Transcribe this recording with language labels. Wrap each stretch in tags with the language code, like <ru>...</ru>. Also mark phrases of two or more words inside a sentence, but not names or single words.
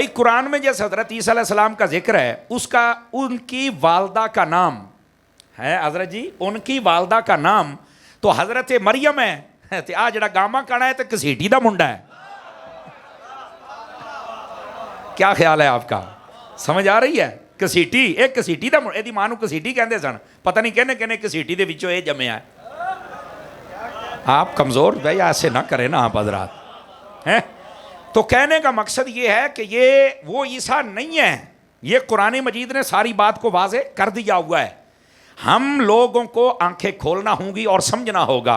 <ur>قرآن میں جیسے حضرت عیسیٰ</ur> <ar>علیہ السلام</ar> <ur>کا ذکر ہے، اس کا ان کی والدہ کا نام ہے حضرت جی، ان کی والدہ کا نام تو حضرت مریم ہے۔</ur> <pa>آ جڑا گاما کھڑا ہے تو کسیٹی دا منڈا ہے۔</pa> <ur>کیا خیال ہے آپ کا؟ سمجھ آ رہی ہے؟</ur> <pa>کسیٹی، ایک کسیٹی دا منڈا، دی ماں نوں کسیٹی کہندے سن، پتہ نہیں کہنے کہنے کسیٹی دے وچوں اے جمع ہے۔</pa> <ur>آپ کمزور بھائی ایسے نہ کریں نا آپ حضرات ہیں۔ تو کہنے کا مقصد یہ ہے کہ یہ وہ عیسیٰ نہیں ہے، یہ قرآن مجید نے ساری بات کو واضح کر دیا ہوا ہے، ہم لوگوں کو آنکھیں کھولنا ہوں گی اور سمجھنا ہوگا۔</ur>